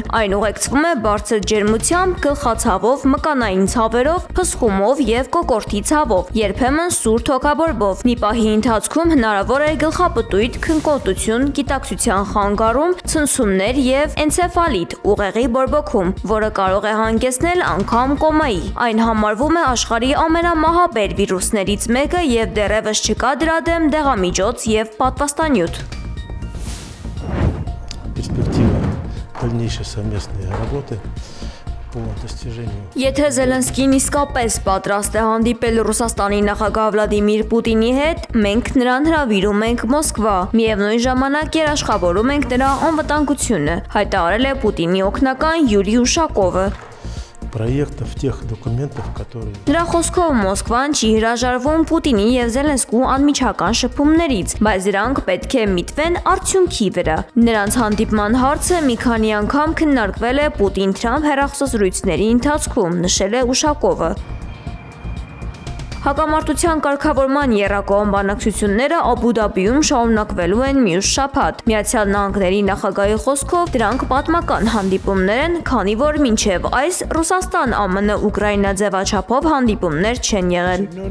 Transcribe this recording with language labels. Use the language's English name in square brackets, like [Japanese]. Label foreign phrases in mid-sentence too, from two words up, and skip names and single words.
[Armenian] Այն ուղեկցվում է բարձր ջերմությամբ, գլխացավով, մկանային ցավերով, փսխումով եւ կոկորդի ցավով, երբեմն կան սուր թոքաբորբով։ Մի պահի ընթացքում հնարավոր է գլխապտույտ, քնկոտություն, գիտակցության խանգարում, ցնցումներ եւ էնցեֆալիտ, ուղեղի բորբոքում, որը կարող է հանգեցնել անգամ կոմայի։ Այն համարվում է աշխարհի ամենամահաբեր վիրուսներից մեկը եւ դեռևս չկա դրա դեմ դեղամիջոց եւ պատվաստանյութ։ [Russian] Перспектива дальнейшей совместной работы по достижению. [Armenian] Եթե Զելենսկին իսկապես պատրաստ է հանդիպել Ռուսաստանի նախագահ Վլադիմիր Պուտինի հետ, մենք նրան հրավիրում ենք Մոսկվա։ Միևնույն ժամանակ երաշխավորում ենք նրա անվտանգությունը, հայտարարել է Պուտինի օգնական Յուրի Ուշակովը։ [Russian] Проектов, тех документов, которые... [Armenian] Նրա խոսքով Մոսկվան չի հրաժարվում Պուտինի եւ Զելենսկու անմիջական շփումներից, բայց դրանք պետք է միտվեն արդյունքի վրա։ Նրանց հանդիպման հարցը մի քանի անգամ քննարկվել է Պուտին-Թրամփ հեռախոսազրույցների ընթացքում, նշել է Ուշակովը։ Հակամարտության կարգավորման եռակողմ բանակցությունները Աբու Դաբիում շարունակվելու են մյուս շաբաթ։ Միացյալ Նահանգների նախագահի խոսքով դրանք պատմական հանդիպումներ են, քանի որ մինչև այս Ռուսաստան-ԱՄՆ-Ուկրաինա ձևաչափով հանդիպումներ չեն եղել։